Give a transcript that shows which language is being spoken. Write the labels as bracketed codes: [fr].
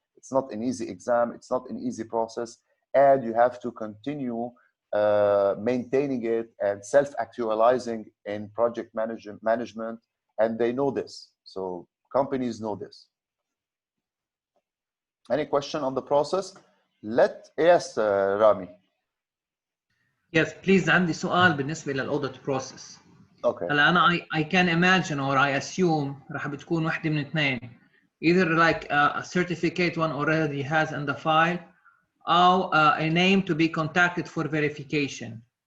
[en] It's not an easy exam, it's not an easy process, and you have to continue maintaining it and self-actualizing in project management, and they know this. So companies know this. Any question on the process? Yes, Rami. Yes, please. [ar] عندي سؤال بالنسبة للأوديت process. [en] Okay. [ar] هلا أنا [en] I can imagine or I assume [ar] راح بتكون واحدة من اثنين. [en] Either like a certificate one already has in the file, أو a name to be contacted for verification.